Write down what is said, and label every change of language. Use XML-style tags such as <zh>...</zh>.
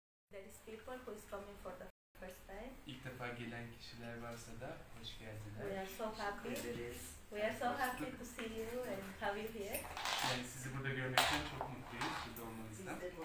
<en>there is people who is coming for the first time.</en> <tr>İlk defa gelen kişiler varsa da hoş geldiler.</tr> <en>We are so happy. We are so happy to see you and have you here.</en> <tr>Yani sizi burada görmekten çok mutluyuz, burada olmanızdan.</tr>